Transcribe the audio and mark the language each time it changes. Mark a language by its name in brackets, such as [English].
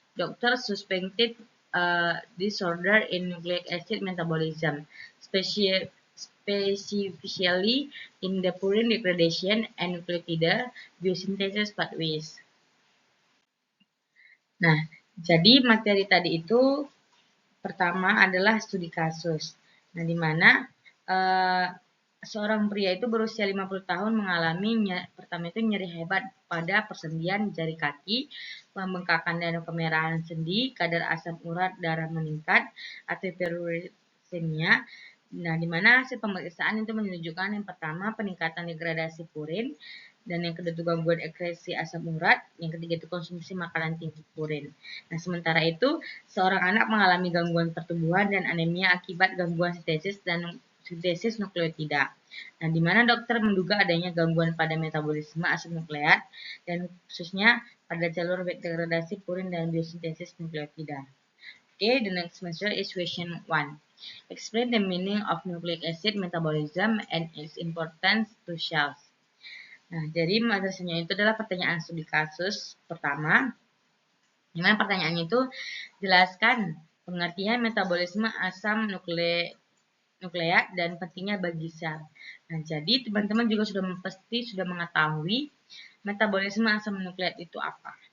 [English] Doctors suspected disorder in nucleic acid metabolism, specifically in the purine degradation and nucleotide biosynthesis pathways. [Indonesian] Nah, jadi materi tadi itu pertama adalah studi kasus. Nah, di mana seorang pria itu berusia 50 tahun mengalami pertama itu nyeri hebat pada persendian jari kaki, pembengkakan dan kemerahan sendi, kadar asam urat darah meningkat, atau hyperuricemia. Nah, di mana hasil pemeriksaan itu menunjukkan yang pertama peningkatan degradasi purin, dan yang kedua itu gangguan ekskresi asam urat, yang ketiga itu konsumsi makanan tinggi purin. Nah, sementara itu seorang anak mengalami gangguan pertumbuhan dan anemia akibat gangguan sintesis nukleotida. Nah, di mana dokter menduga adanya gangguan pada metabolisme asam nukleat dan khususnya pada jalur degradasi purin dan biosintesis nukleotida. [English] Okay, the next material is question 1. Explain the meaning of nucleic acid metabolism and its importance to cells. [Indonesian] Nah, jadi materinya itu adalah pertanyaan studi kasus pertama. Dimana pertanyaannya itu jelaskan pengertian metabolisme asam nukleat dan pentingnya bagi sel. Nah, jadi teman-teman juga pasti sudah mengetahui metabolisme asam nukleat itu apa.